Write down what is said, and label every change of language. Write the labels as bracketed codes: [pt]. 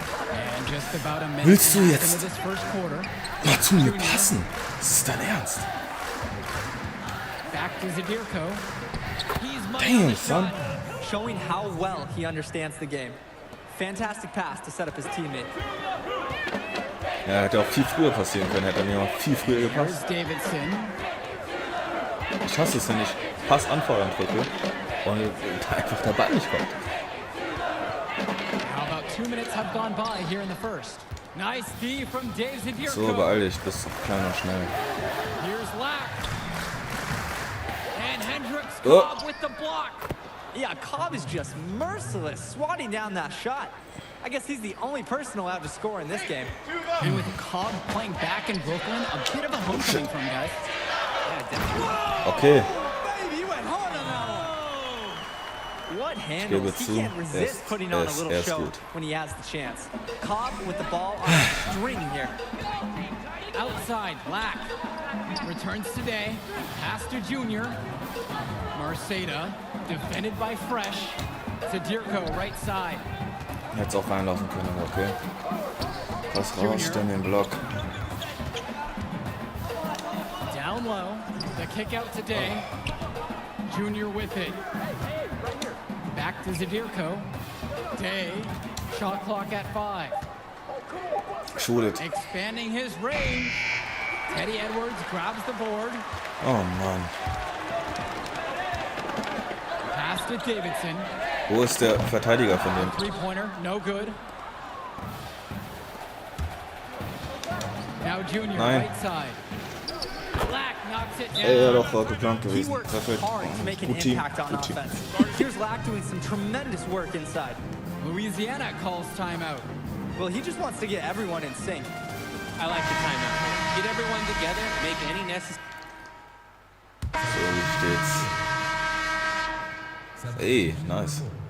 [en] And just about a minute [de] Willst du [en] into [de] jetzt [en] this first quarter. [de] mal zu mir passen? Das ist dein Ernst? [en] Back to Zadirko. He's Damn, son. Showing how well he understands the game. Fantastic pass to set up his teammate. [de] Ja, hätte auch viel früher passieren können, hätte er mir mal viel früher gepasst. [en] Here's Davidson. [de] Ich hasse es, wenn ich Pass anfeuern drücke und einfach der Ball nicht kommt. [en] How about 2 minutes have gone by here in the first? Nice D from Dave Zadirko. [de] So, beeil dich, bist klein und schnell. [en] Here's Lack. And Hendrix Oh. Cobb with the block. Yeah, Cobb is just merciless, swatting down that shot. I guess he's the only person allowed to score in this game. And with Cobb playing back in Brooklyn, a bit of a homecoming from guys. Yeah, definitely. Okay. Baby, you went hard on that one. What handles? He can't resist putting on a little show when he has the chance. Cobb with the ball on a string here. Outside, Black. Returns today. Pass to Junior. Marceda, defended by Fresh. Zadirko, right side. [de] Hätte es auch reinlaufen können, aber okay. Pass raus, stellen den Block. [en] Down low. The kick out today. Junior with it. Back to Zadirko. Day. Shot clock at 5. Shoot it. Expanding his range. Teddy Edwards grabs the board. [de] Oh Mann. [en] Pass to Davidson. [de] Wo ist der Verteidiger von dem? [en] Three-pointer, no good. Now Junior, right side. Black knocks it down. [de] Ja, doch, war geplant gewesen. Perfekt. Gut Team. Gut Team. [en] Here's Lack doing some tremendous work inside. Louisiana calls timeout. Well, he just wants to get everyone in sync. I like the timeout. Get everyone together, make any necessary. [de] So, wie steht's? Hey, nice.